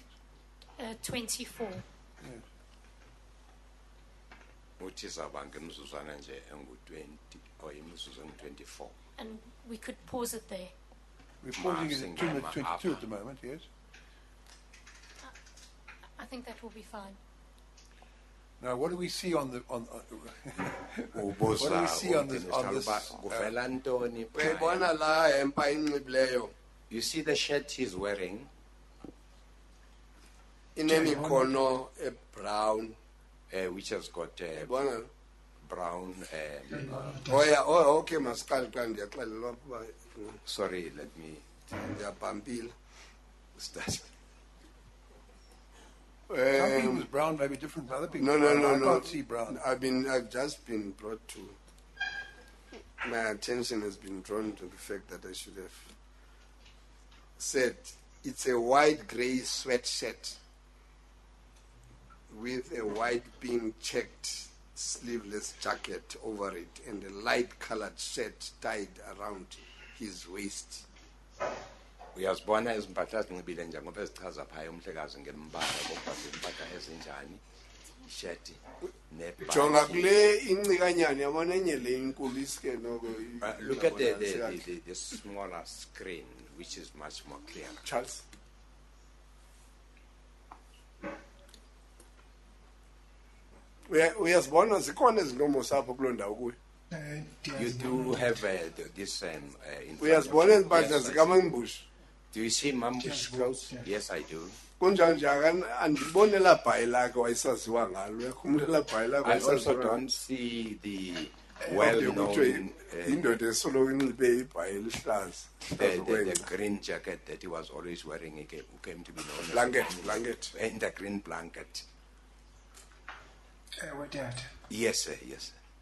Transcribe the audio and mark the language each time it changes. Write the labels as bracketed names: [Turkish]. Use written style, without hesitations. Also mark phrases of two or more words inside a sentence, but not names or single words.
[English] 24. Yes. [Xhosa] Uthi zawuba ngemizuzwana nje engu-20 or imizuzu engu-24. [English] And we could pause it there. We're pausing it Marching at 2 minutes by 22 half. at the moment, yes? I think that will be fine. Now, what do we see on the [Xhosa] Ubuza [English] What do we see on this- [Xhosa] uMtinisha [English] on this, [Xhosa] uba kuvela ntoni phaya? Uyayibona la hempa inxibileyo [English] You see the shirt he's wearing? [Xhosa] inemikhono ebrown [English] Which has got [Xhosa] yabona [English] brown. [Xhosa] okay masiqale xa ndiyaxelelwa ukuba [English] Sorry, let me [Xhosa] ndiyabhampile. [English] start. some people's brown may be different from other people. No, I can't see brown. I've just been brought to. My attention has been drawn to the fact that I should have said it's a white grey sweatshirt with a white pink checked sleeveless jacket over it and a light colored shirt tied around his waist. [Xhosa] Uyazibona izimpahla ezinxibile njengoba ezichaza phaya umhlekazi ngembala kokuba zimpahla ezinjani, isheti Jonga nebhaji. kule incikanyana yabona enye le inkulu iske noko. [English] Look at the smaller screen, which is much more clear. Charles. [Xhosa] Uyazibona zikhona izintomos apho kuloo ndawo kuyo. [English] You do have this. In front [Xhosa] Uyazibona [English] of you. [Xhosa] izimpahla [English] Yes, I see. [Xhosa] zikamambushi. [English] Do you see Mambush clothes? Yes, I do. [Xhosa] Kunjani andibone elaa bhayi lakhe wayesaziwa ngalo. Uyakhumbula elaa bhayi lakhe [English] I also [Xhosa] wayesaziwa ngalo. [English] don't see the [Xhosa] Kuthiwe [English] well-known, [Xhosa] indoda esoloko inxibe ibhayi elihlaza. [English] the green jacket that he was always wearing, who came to be known as Blanket. and the green blanket. What that? Yes, sir, yes. Sir.